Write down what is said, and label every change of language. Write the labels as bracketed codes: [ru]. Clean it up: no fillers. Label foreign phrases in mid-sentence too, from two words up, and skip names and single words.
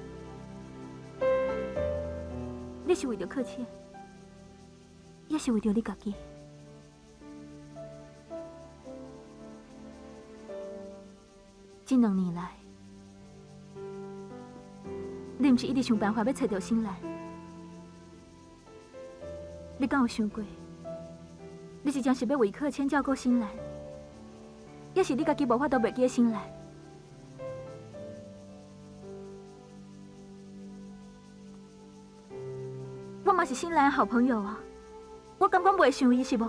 [nan] 你是为着客卿，也是为着你家己。这2年来，你毋是一直想办法要找到新兰？你敢有想过？你是真是要为客卿照顾新兰，也是你家己无法度袂记新兰？我嘛是新兰的好朋友啊，我感觉袂想伊是无？